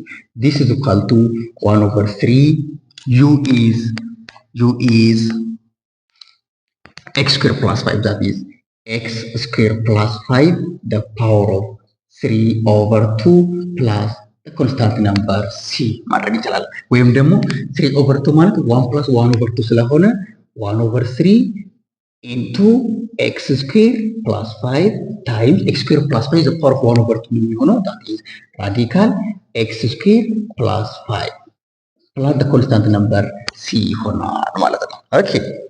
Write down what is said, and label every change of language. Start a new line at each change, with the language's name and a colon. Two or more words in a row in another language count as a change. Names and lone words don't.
English: This is equal to 1 over 3 u is x squared plus 5, that is x squared plus 5 the power of 3 over 2 plus the constant number c
Amharic: ማድረግ ይችላል። ወይም ደግሞ
English: 3 over 2 ማለት 1 plus 1 over 2 ስለሆነ 1 over 3 into x squared plus 5 times x squared plus 5 is the power of 1 over 2 የሚሆነው, that is radical x squared plus 5 plus the constant number c
Amharic: ይሆናል ማለት ነው።
English: okay,